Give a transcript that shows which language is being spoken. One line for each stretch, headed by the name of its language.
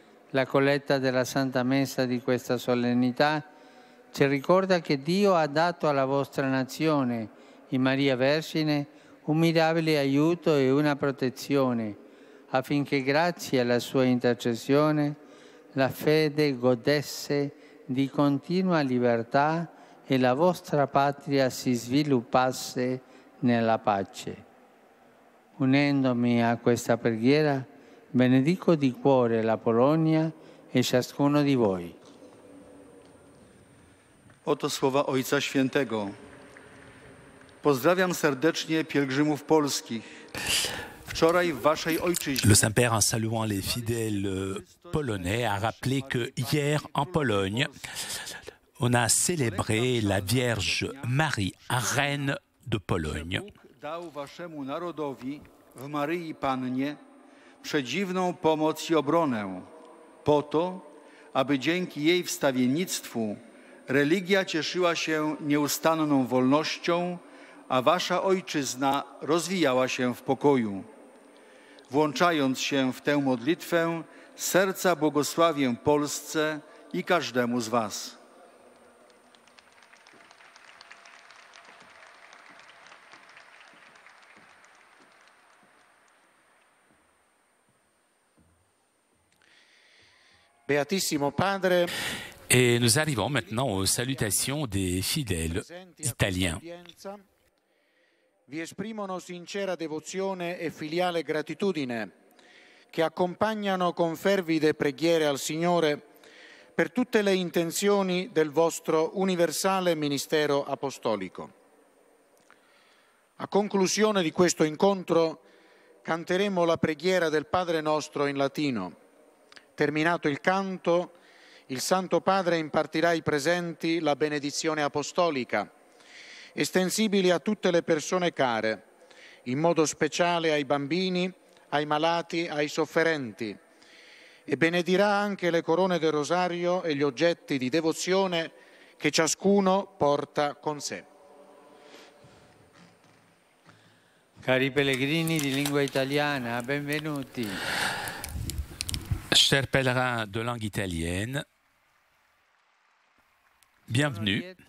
Italian: La colletta della Santa Messa di questa solennità ci ricorda che Dio ha dato alla vostra nazione, in Maria Vergine, un mirabile aiuto e una protezione, affinché grazie alla sua intercessione la fede godesse di continua libertà e la vostra patria si sviluppasse nella pace. Unendomi a questa preghiera, benedico di cuore la Polonia e ciascuno di voi.
Polish: Oto słowa Ojca Świętego. Pozdrawiam serdecznie pielgrzymów polskich. Wczoraj w waszej ojczyźnie.
French: Le Saint-Père, en saluant les fidèles polonais, a rappelé que hier en Pologne, on a célébré la Vierge Marie, reine de Pologne.
Polish: Dał waszemu narodowi w Maryi Pannie przedziwną pomoc i obronę, po to, aby dzięki jej wstawiennictwu religia cieszyła się nieustanną wolnością, a wasza ojczyzna rozwijała się w pokoju. Włączając się w tę modlitwę, z serca błogosławię Polsce i każdemu z was.
Italian: Beatissimo Padre.
French: Et nous arrivons maintenant aux salutations des fidèles italiens.
Italian: Vi esprimono sincera devozione e filiale gratitudine che accompagnano con fervide preghiere al Signore per tutte le intenzioni del vostro universale ministero apostolico. A conclusione di questo incontro canteremo la preghiera del Padre nostro in latino. Terminato il canto, il Santo Padre impartirà ai presenti la benedizione apostolica, estensibili a tutte le persone care, in modo speciale ai bambini, ai malati, ai sofferenti, e benedirà anche le corone del rosario e gli oggetti di devozione che ciascuno porta con sé. Cari pellegrini di lingua italiana, benvenuti.
French: Chers pèlerins de langue italienne, bienvenue.